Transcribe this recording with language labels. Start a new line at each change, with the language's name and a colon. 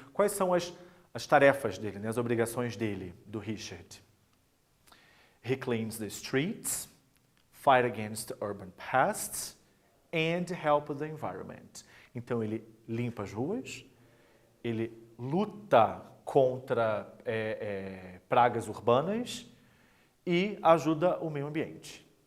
Portuguese: Quais são as tarefas dele, né? As obrigações dele, do Richard?
English: He cleans the streets, fight against urban pests, and help the environment.
Portuguese: Então ele limpa as ruas, ele luta contra pragas urbanas e ajuda o meio ambiente.